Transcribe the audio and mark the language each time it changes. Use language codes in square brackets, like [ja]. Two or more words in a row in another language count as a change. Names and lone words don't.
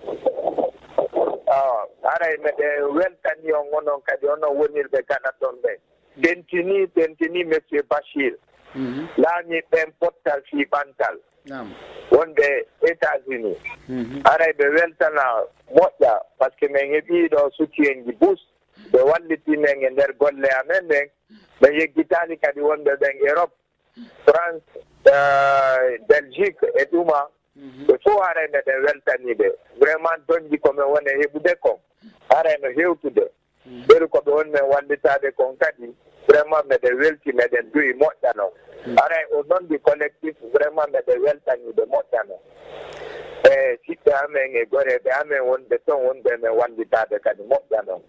[ff] aray meɗe weltani on onon kadi onon wonirɓe gaɗa ɗon ɓe tentini monsieur Bachir laami ɓen pottal fi ɓantal wonde États-Unis aray ɓe weltana moƴƴa [fr] par ce que [ff] min heɓiɗo soutien ji bus ɓe wallitimen e nder golle amen ɓen ɓe yeggitani kadi wonɓe ɓen Europe France Belgique e ɗuma ɓe fof aray meɗen weltaniɓe vraiment donji komin woni heɓude kon aray no hewtude ɓeru koɓe woni men wallitade kon kadi vraiment meɗen welti meɗen duyi moƴƴa noon aray o noon ɗi collectif vraiment meɗen weltaniɓe moƴƴa noon e siɓɓe amen e goreɓe amen wonɓe toon wonɓe men wallitade kadi moƴƴa noon